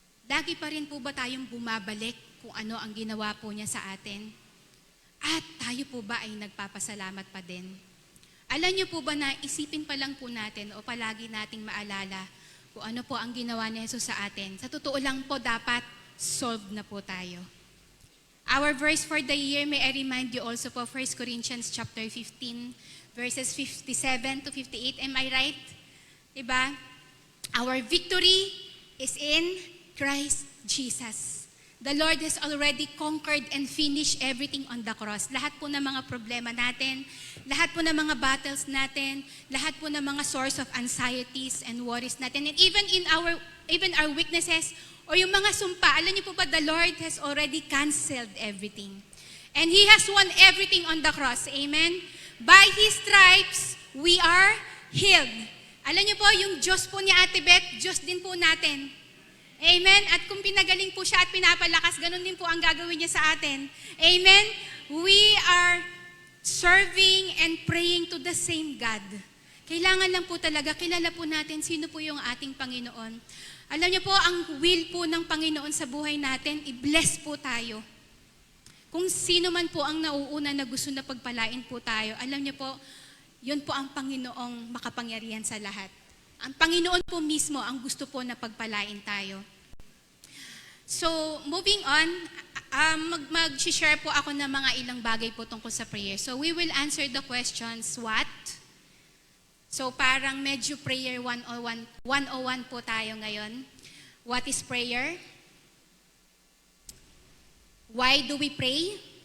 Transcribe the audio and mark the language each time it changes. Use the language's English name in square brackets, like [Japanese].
[Filipino] Lagi pa rin po ba tayong bumabalik kung ano ang ginawa po niya sa atin? At tayo po ba ay nagpapasalamat pa din? Alam niyo po ba na isipin pa lang po natin o palagi nating maalala kung ano po ang ginawa ni Jesus sa atin. Sa totoo lang po, dapat solved na po tayo. [English] Our verse for the year, may I remind you also po, 1 Corinthians chapter 15, verses 57 to 58. Am I right? [Filipino] Diba? [English] Our victory is in Christ Jesus. The Lord has already conquered and finished everything on the cross. [Filipino] Lahat po ng mga problema natin, lahat po ng mga battles natin, lahat po ng mga [English] source of anxieties and worries [Filipino] natin, [English] and even our weaknesses or [Filipino] yung mga sumpa, alam niyo po ba, [English] the Lord has already canceled everything. And He has won everything on the cross. Amen? By His stripes, we are healed. [Filipino] Alam niyo po, yung Diyos po ni Ate Beth, Diyos din po natin. Amen? At kung pinagaling po siya at pinapalakas, ganun din po ang gagawin niya sa atin. [English] Amen? We are serving and praying to the same God. [Filipino] Kailangan lang po talaga, kilala po natin sino po yung ating Panginoon. Alam niyo po, ang will po ng Panginoon sa buhay natin, i-bless po tayo. Kung sino man po ang nauuna na gusto na pagpalain po tayo, alam niyo po, yun po ang Panginoong makapangyarihan sa lahat. Ang Panginoon po mismo ang gusto po na pagpalain tayo. [English] So, moving on, [Filipino] mag-share po ako ng mga ilang bagay po tungkol sa prayer. [English] So, we will answer the questions, what? [Filipino] So, parang medyo prayer 101 po tayo ngayon. [English] What is prayer? Why do we pray?